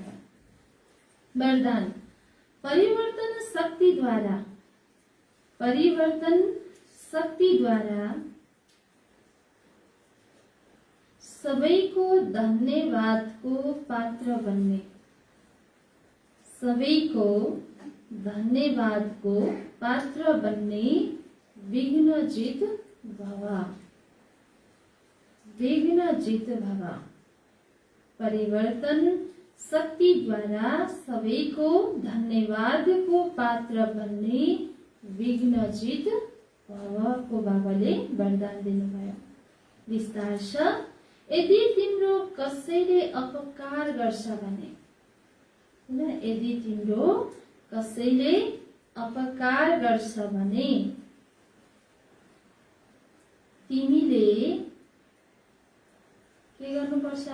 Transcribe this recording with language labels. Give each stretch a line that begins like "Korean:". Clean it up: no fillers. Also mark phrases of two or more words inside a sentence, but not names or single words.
Nepali: वरदान, परिवर्तन शक्तिद्वारा, परिवर्तन शक्तिद्वारा सबैको धन्यवादको पात्र बन्ने, सबैको धन्यवादको पात्र बन्ने विघ्नजित भव, विघ्नजित भव। परिवर्तन शक्तिद्वारा सबैको धन्यवादको पात्र बन्ने विघ्नजित भवको बाबाले वरदान दिनुभयो। विस्तार छ, यदि तिम्रो कसैले अपकार गर्छ भने, यदि तिम्रो कसैले अपकार गर्छ भने तिमीले के गर्नुपर्छ?